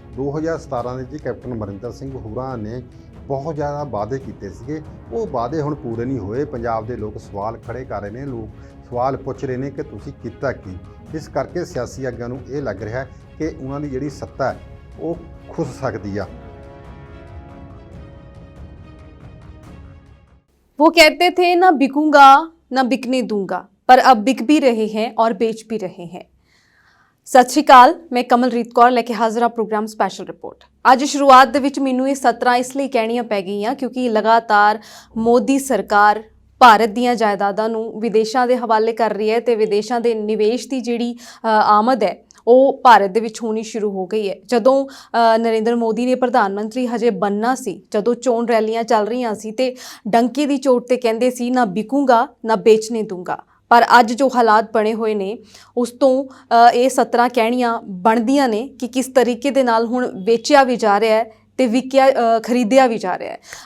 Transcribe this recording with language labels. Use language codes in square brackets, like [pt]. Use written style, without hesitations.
[pa] 2017 ਦੇ ਵਿੱਚ ਕੈਪਟਨ ਅਮਰਿੰਦਰ ਸਿੰਘ ਹੋਰਾਂ ਨੇ ਬਹੁਤ ਜ਼ਿਆਦਾ ਵਾਅਦੇ ਕੀਤੇ ਸੀਗੇ, ਉਹ ਵਾਅਦੇ ਹੁਣ ਪੂਰੇ ਨਹੀਂ ਹੋਏ। ਪੰਜਾਬ ਦੇ ਲੋਕ ਸਵਾਲ ਖੜੇ ਕਰ ਰਹੇ ਨੇ, ਲੋਕ ਸਵਾਲ ਪੁੱਛ ਰਹੇ ਨੇ ਕਿ ਤੁਸੀਂ ਕੀਤਾ ਕੀ। ਇਸ ਕਰਕੇ ਸਿਆਸੀ ਆਗੂਆਂ ਨੂੰ ਇਹ ਲੱਗ ਰਿਹਾ ਕਿ ਉਹਨਾਂ ਦੀ ਜਿਹੜੀ ਸੱਤਾ ਹੈ ਉਹ ਖੁੱਸ ਸਕਦੀ ਆ। [hi] वो कहते थे ना बिकूंगा ना बिकने दूंगा, पर अब बिक भी रहे हैं और बेच भी रहे हैं। [pa] सत श्री अकाल, मैं कमलरीत कौर लेके हाजिर हाँ प्रोग्राम स्पैशल रिपोर्ट। ਅੱਜ ਸ਼ੁਰੂਆਤ ਦੇ ਵਿੱਚ ਮੈਨੂੰ ਇਹ ਸਤਰਾਂ ਇਸ ਲਈ ਕਹਿਣੀਆਂ ਪੈ ਗਈਆਂ ਕਿਉਂਕਿ ਲਗਾਤਾਰ ਮੋਦੀ ਸਰਕਾਰ ਭਾਰਤ ਦੀਆਂ ਜਾਇਦਾਦਾਂ ਨੂੰ ਵਿਦੇਸ਼ਾਂ ਦੇ ਹਵਾਲੇ ਕਰ ਰਹੀ ਹੈ ਤੇ ਵਿਦੇਸ਼ਾਂ ਦੇ ਨਿਵੇਸ਼ ਦੀ ਜਿਹੜੀ ਆਮਦ ਹੈ ਉਹ ਭਾਰਤ ਦੇ ਵਿੱਚ ਹੋਣੀ ਸ਼ੁਰੂ ਹੋ ਗਈ ਹੈ। ਜਦੋਂ ਨਰਿੰਦਰ ਮੋਦੀ ਨੇ ਪ੍ਰਧਾਨ ਮੰਤਰੀ ਹਜੇ ਬਣਨਾ ਸੀ, ਜਦੋਂ ਚੋਣ ਰੈਲੀਆਂ ਚੱਲ ਰਹੀਆਂ ਸੀ ਤੇ ਡੰਕੇ ਦੀ ਚੋਟ ਤੇ ਕਹਿੰਦੇ ਸੀ [hi] ਨਾ ਬਿਕੂੰਗਾ ਨਾ ਵੇਚਣੇ ਦੂੰਗਾ, [pa] ਪਰ ਅੱਜ ਜੋ ਹਾਲਾਤ ਬਣੇ ਹੋਏ ਨੇ ਉਸ ਤੋਂ ਇਹ 17 ਕਹਿਣੀਆਂ ਬਣਦੀਆਂ ਨੇ ਕਿ ਕਿਸ ਤਰੀਕੇ ਦੇ ਨਾਲ ਹੁਣ ਵੇਚਿਆ ਵੀ ਜਾ ਰਿਹਾ ਹੈ ਤੇ ਵਿਕਿਆ ਖਰੀਦਿਆ ਵੀ ਜਾ ਰਿਹਾ ਹੈ।